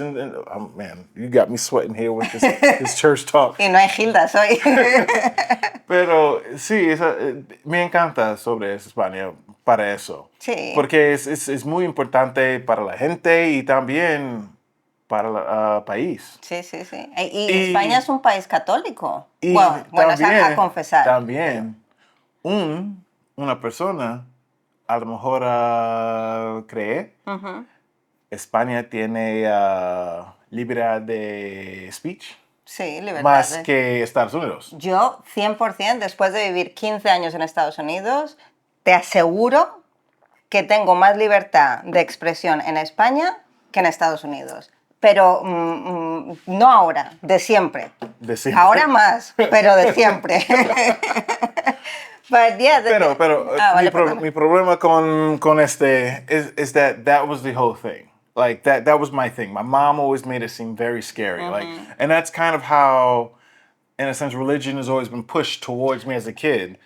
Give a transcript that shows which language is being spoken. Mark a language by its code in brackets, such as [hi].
[en] And, oh, man, you got me sweating here with this church talk. [es] Y no hay gildas hoy. Pero sí, me encanta sobre España para eso. Sí. Porque es muy importante para la gente y también para el país. Sí. Y España es un país católico. Y Bueno, también, a confesar. También, una persona a lo mejor cree España tiene libertad de speech. Sí, libertad. Más que Estados Unidos. Yo, 100%, después de vivir 15 años en Estados Unidos, te aseguro que tengo más libertad de expresión en España que en Estados Unidos. Pero no ahora, de siempre. De siempre. Ahora más, pero de siempre. [en] But yeah, [es] pero mi problema con este [en] is that was the whole thing. Like that was my thing. My mom always made it seem very scary. Like, and that's kind of how, in a sense, religion has always been pushed towards me as a kid.